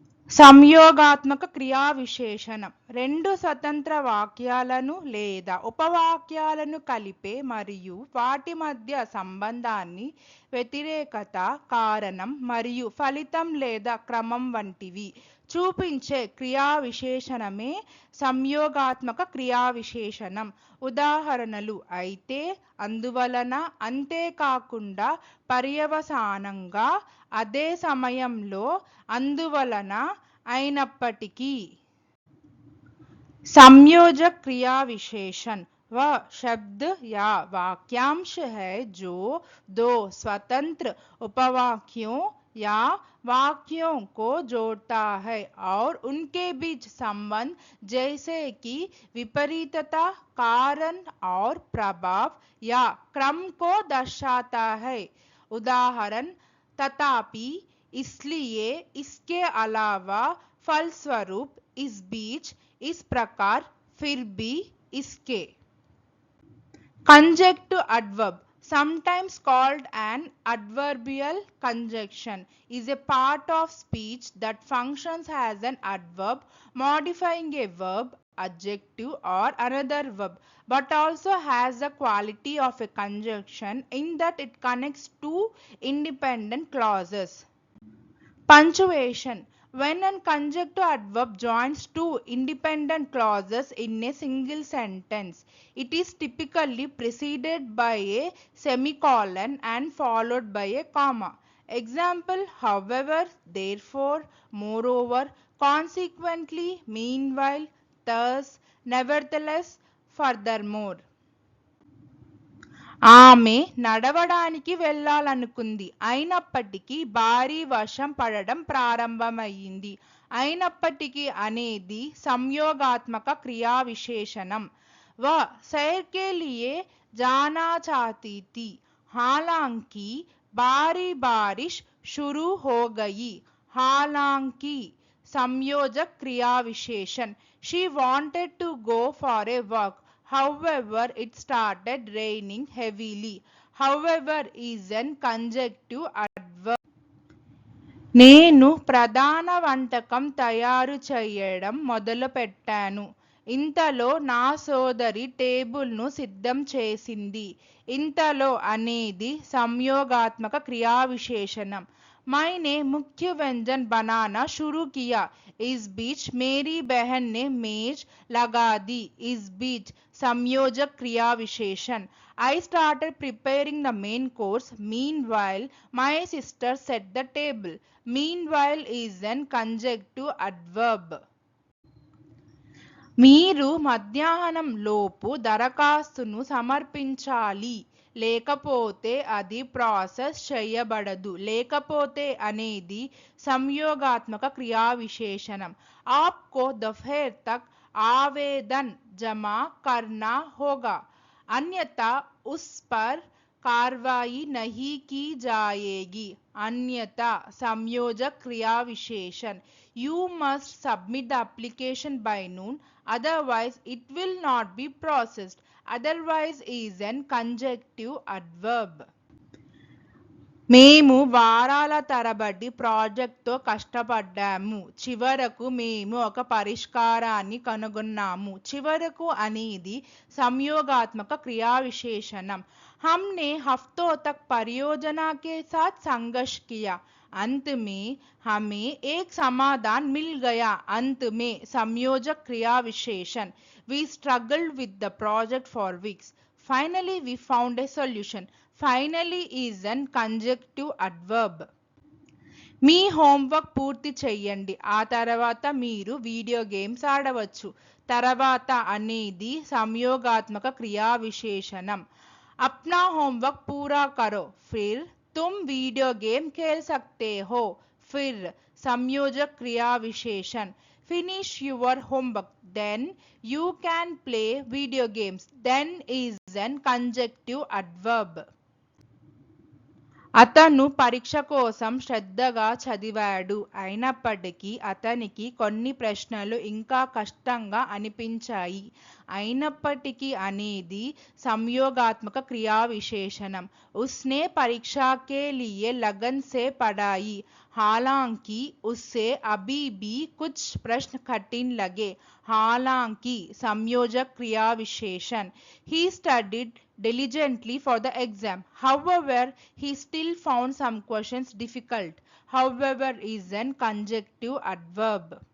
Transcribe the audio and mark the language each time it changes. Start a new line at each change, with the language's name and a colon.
Telugu: సంయోగాత్మక క్రియా విశేషణం రెండు స్వతంత్ర వాక్యాలను లేదా ఉపవాక్యాలను కలిపే మరియు వాటి మధ్య సంబంధాన్ని, వ్యతిరేకత, కారణం మరియు ఫలితం లేదా క్రమం వంటివి చూపించే క్రియా విశేషణమే సంయోగాత్మక క్రియా విశేషణం. ఉదాహరణలు అయితే, అందువలన, అంతేకాకుండా, పర్యవసానంగా, అదే సమయంలో, అందువలన, అయినప్పటికీ.
Hindi: संयोजक क्रिया विशेषण वह शब्द या वाक्यांश है जो दो स्वतंत्र उपवाक्यों या वाक्यों को जोड़ता है और उनके बीच संबंध जैसे कि विपरीतता, कारण और प्रभाव या क्रम को दर्शाता है. उदाहरण: तथापि, इसलिए, इसके अलावा, फलस्वरूप, इस बीच, इस प्रकार, फिर भी, इसके.
English: Conjunctive adverb, sometimes called an adverbial conjunction, is a part of speech that functions as an adverb modifying a verb, adjective or another verb, but also has the quality of a conjunction in that it connects two independent clauses. Punctuation: when a conjunctive adverb joins two independent clauses in a single sentence, it is typically preceded by a semicolon and followed by a comma. Example: however, therefore, moreover, consequently, meanwhile, thus, nevertheless, furthermore.
Telugu: ఆమె నడవడానికి వెళ్ళాలనుకుంది, అయినప్పటికీ భారీ వర్షం పడడం ప్రారంభమైంది. అయినప్పటికీ అనేది సంయోగాత్మక క్రియా విశేషణం.
Hindi: वह सैर के लिए जाना चाहती थी, हालांकि भारी बारिश शुरू हो गई. हालांकि संयोजक क्रिया विशेषण.
English: She wanted to go for a walk. However, it started raining heavily. However is an conjunctive adverb.
Telugu: నేను ప్రధాన వంటకం తయారు చేయడం మొదలుపెట్టాను. ఇంతలో నా సోదరి టేబుల్ను సిద్ధం చేసింది. ఇంతలో అనేది సంయోగాత్మక క్రియా విశేషణం.
Hindi: मैंने मुख्य व्यंजन बनाना शुरू किया. इस बीच मेरी बहन ने मेज लगा दी. इस बीच संयोजक क्रिया विशेषण.
English: I started preparing the main course. Meanwhile, my sister set the table. Meanwhile is an conjunctive adverb.
Telugu: మీరు మధ్యాహ్నం లోపు దరఖాస్తును సమర్పించాలి, లేకపోతే అది ప్రాసెస్ చేయబడదు. లేకపోతే అనేది సంయోగాత్మక క్రియా విశేషణం.
Hindi: आपको दोपहर तक आवेदन जमा करना होगा, अन्यथा उस पर कार्रवाई नहीं की जाएगी. अन्यथा संयोजक क्रिया विशेषण.
English: You must submit the application by noon, otherwise it will not be processed. Otherwise is an conjunctive adverb.
Telugu: మేము వారాల తరబడి ప్రాజెక్ట్తో కష్టపడ్డాము. చివరకు మేము ఒక పరిష్కారాన్ని కనుగొన్నాము. చివరకు అనేది సంయోగాత్మక క్రియా విశేషణం.
Hindi: हमने हफ्तों तक परियोजना के साथ संघर्ष किया. अंत में हमें एक समाधान मिल गया. अंत में संयोजक क्रिया विशेषण.
English: We struggled with the project for weeks. Finally we found a solution. Finally is an conjunctive adverb.
Telugu: మీ homework పూర్తి చెయ్యండి, ఆ తర్వాత మీరు వీడియో గేమ్స్ ఆడవచ్చు. తర్వాత అనేది సంయోగాత్మక క్రియా విశేషణం.
Hindi: अपना होमवर्क पूरा करो, फिर तुम वीडियो गेम खेल सकते हो. फिर संयोजक क्रिया विशेषण.
English: Finish your homework, then you can play video games. Then is an conjunctive adverb.
Telugu: అతను పరీక్ష కోసం శ్రద్ధగా చదివాడు. అయినప్పటికీ అతనికి కొన్ని ప్రశ్నలు ఇంకా కష్టంగా అనిపించాయి. అయినప్పటికీ అనేది సంయోగాత్మక క్రియా విశేషణం.
Hindi: ఉస్నే పరీక్షా కే లియే लगन से पढ़ाई. हालांकि उसे अभी भी कुछ प्रश्न कठिन लगे. हालांकि संयोजक क्रिया विशेषण.
English: He studied diligently for the exam. However, he still found some questions difficult. However is an conjunctive adverb.